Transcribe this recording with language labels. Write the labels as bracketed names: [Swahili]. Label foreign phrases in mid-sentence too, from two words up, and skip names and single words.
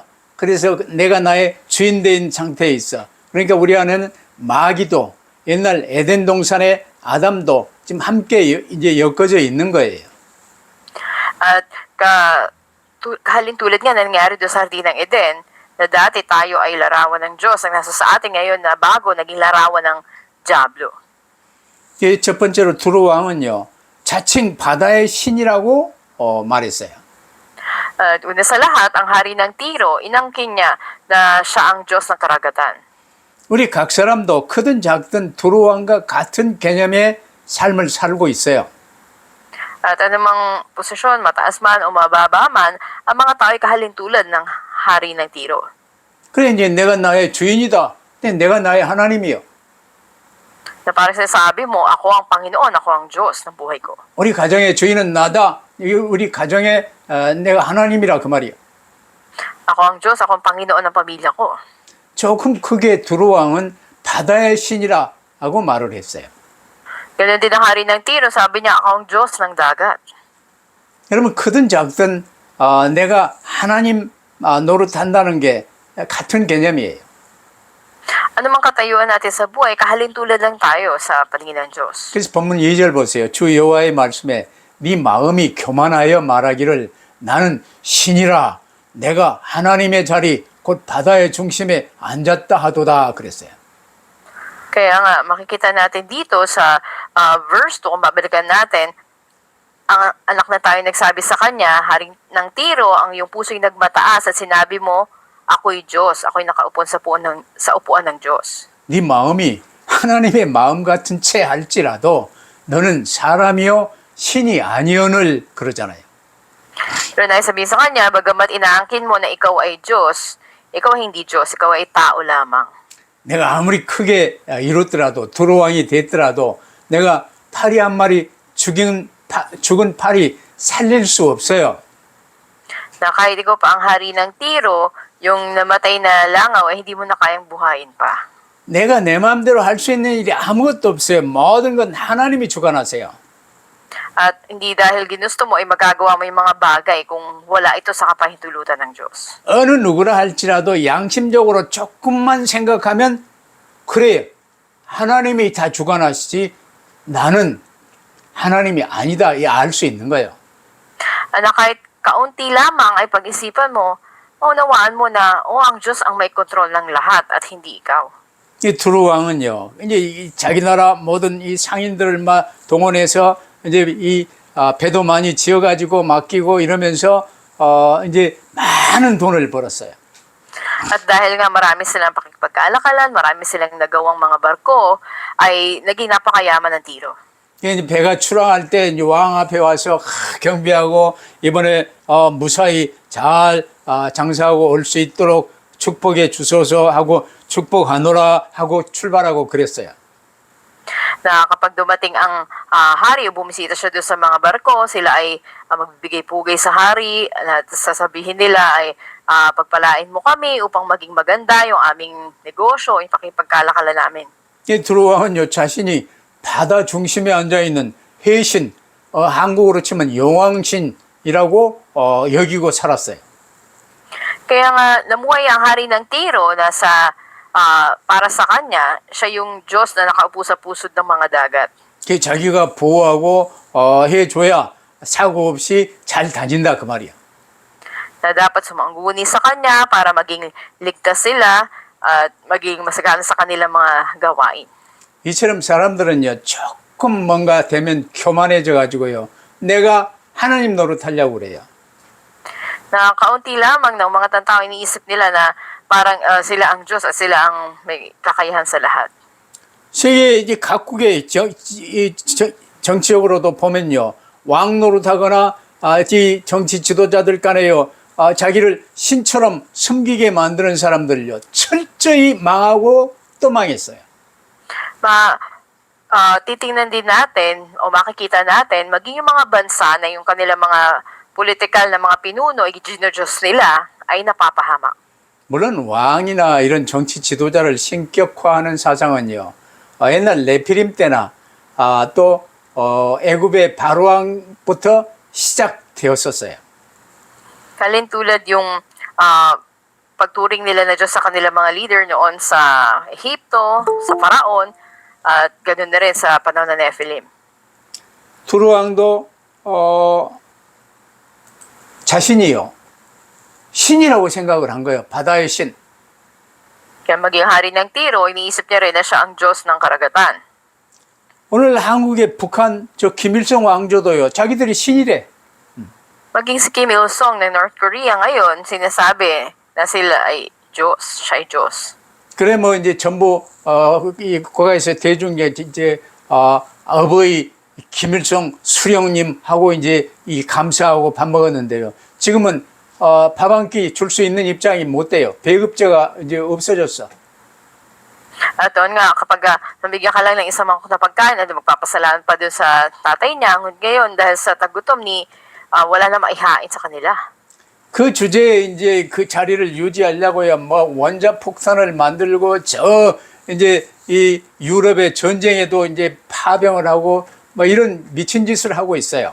[Korean] 그래서 내가 나의 주인 된 상태에 있어. 그러니까 우리 안에는 마귀도 옛날 에덴 동산의 아담도 지금 함께 이제 엮어져 있는 거예요. [Filipino] At kahalintulad nga na nangyari doon sa Hardin ng Eden, na dati tayo ay larawan ng Diyos, ang nasa sa atin ngayon na bago naging larawan ng Diablo. [Korean] 첫 번째로 두로 왕은요 자칭 바다의 신이라고 말했어요. [Filipino] At una sa lahat, ang hari ng Tiro, inangkin niya na siya ang Diyos ng karagatan. [Korean] 우리 각 사람도 크든 작든 두로 왕과 같은 개념의 삶을 살고 있어요. [Filipino] At anumang posisyon, mataas man o mababa man, ang mga tao ay kahalintulad ng hari ng Tiro. [Korean] 그래 이제 내가 나의 주인이다. 근데 내가 나의 하나님이요. [Filipino] Na parang sinasabi mo, ako ang Panginoon, ako ang Diyos ng buhay ko. [Korean] 우리 가정의 주인은 나다. 우리 가정의 내가 하나님이라 그 말이야. [Filipino] Ako ang Diyos, ako ang Panginoon ng pamilya ko. [Korean] 조금 크게 두로 왕은 바다의 신이라고 말을 했어요. [Filipino] Ganun din ang hari ng Tiro, sabi niya, ako ang Diyos ng dagat. [Korean] 여러분 크든 작든 내가 하나님 노릇한다는 게 같은 개념이에요. [Filipino] Ano mang katayuan natin sa buhay, kahalintulad lang tayo sa paningin ng Diyos. [Korean] 그래서 본문 2절 보세요. 주 여호와의 말씀에 네 마음이 교만하여 말하기를 나는 신이라 내가 하나님의 자리 곧 바다의 중심에 앉았다 하도다 그랬어요. [Filipino] Kaya nga, makikita natin dito sa verse 2, kung babalikan natin, ang anak na tayo nagsabi sa kanya, haring ng Tiro, ang iyong puso'y nagmataas at sinabi mo, ako'y Diyos, ako'y nakaupo sa upuan ng Diyos. [Korean] 네 마음이 하나님의 마음 같은 채 할지라도 너는 사람이요 신이 아니오늘 그러잖아요. [Filipino] Pero naisabihin sa kanya, bagamat inaangkin mo na ikaw ay Diyos, ikaw ay hindi Diyos, ikaw ay tao lamang. [Korean] 내가 아무리 크게 이뤘더라도 두로왕이 됐더라도 내가 파리 한 마리 죽은 파리 살릴 수 없어요. [Filipino] Na kahit ikaw pa ang hari ng Tiro, yung namatay na langaw ay hindi mo na kayang buhayin pa. [Korean] 내가 내 마음대로 할 수 있는 일이 아무것도 없어요. 모든 건 하나님이 주관하세요. [Filipino] At hindi dahil ginusto mo ay magagawa mo yung mga bagay kung wala ito sa kapahintulutan ng Diyos. [Korean] 어느 누구라 할지라도 양심적으로 조금만 생각하면 그래요. 하나님이 다 주관하시지 나는 하나님이 아니다. 알 수 있는 거예요. [Filipino] Na kahit kaunti lamang ay pag-isipan mo, unawaan mo na, ang Diyos ang may kontrol ng lahat at hindi ikaw. [Korean] 이 두루 왕은요, 이제 자기 나라 모든 이 상인들을 막 동원해서 이제 이 배도 많이 지어가지고 맡기고 이러면서 이제 많은 돈을 벌었어요. [Filipino] At dahil nga marami silang pakikipagkaalakalan, marami silang nagawang mga barko, ay naging napakayaman ng Tiro. [Korean] 이제 배가 출항할 때 이제 왕 앞에 와서 경비하고 이번에 무사히 잘 장사하고 올 수 있도록 축복해 주소서 하고 축복하노라 하고 출발하고 그랬어요. [Filipino] Na kapag dumating ang hari o bumisita siya doon sa mga barko, sila ay magbibigay pugay sa hari at sasabihin nila ay pagpalain mo kami upang maging maganda yung aming negosyo, yung pakipagkalakalan namin. [Korean] 이 두로왕은요, 자신이 바다 중심에 앉아있는 해신, 한국으로 치면 용왕신이라고 여기고 살았어요. [Filipino] Kaya nga namuhay ang hari ng Tiro na para sa kanya, siya yung Diyos na nakaupo sa pusod ng mga dagat. [Korean] 자기가 보호하고 해줘야 사고 없이 잘 다닌다 그 말이야. [Filipino] Na dapat sumangguni sa kanya para maging ligtas sila at maging masagana sa kanilang mga gawain. [Korean] 이처럼 사람들은요, 조금 뭔가 되면 교만해져 가지고요, 내가 하나님 노릇하려고 그래요. [Filipino] Na kaunti lamang ng mga tao iniisip nila na parang sila ang Diyos at sila ang may kakayahan sa lahat. [Korean] 세계 이제 각국의 정치적으로도 보면요, 왕 노릇하거나 이 정치 지도자들 간에요, 자기를 신처럼 섬기게 만드는 사람들요, 철저히 망하고 또 망했어요. [Filipino] Titingnan din natin o makikita natin maging yung mga bansa na yung kanilang mga politikal na mga pinuno ay ginodiyos nila ay napapahamak. [Korean] 물론 왕이나 이런 정치 지도자를 신격화하는 사상은요, 옛날 네피림 때나 또 애굽의 바로왕부터 시작되었었어요. [Filipino] Tulad yung pagturing nila na Diyos sa kanilang mga leader noon sa Ehipto, sa Faraon, at ganoon na rin sa panahon ng Nephilim. [Korean] 두루왕도 자신이요, 신이라고 생각을 한 거예요. 바다의 신. [Filipino] Kaya maging hari ng Tiro, iniisip niya rin na siya ang Diyos ng karagatan. [Korean] 오늘 한국의 북한 김일성 왕조도요, 자기들이 신이래. [Filipino] Maging si Kim Il-sung ng North Korea ngayon, sinasabi na sila ay Diyos, siya ay Diyos. [Korean] 그래 뭐 이제 전부 이 국가에서 대중에 이제 어버이 김일성 수령님 하고 이제 이 감사하고 밥 먹었는데요. 지금은 밥 한 끼 줄 수 있는 입장이 못 돼요. 배급제가 이제 없어졌어. [Filipino] At doon nga, kapag nabigyan ka lang ng isang mangkok na pagkain, at magpapasalamat pa doon sa tatay niya, ngayon dahil sa tagutom wala na maihain sa kanila. [Korean] 그 주제에 이제 그 자리를 유지하려고야 뭐 원자 폭탄을 만들고 이제 이 유럽의 전쟁에도 이제 파병을 하고 뭐 이런 미친 짓을 하고 있어요.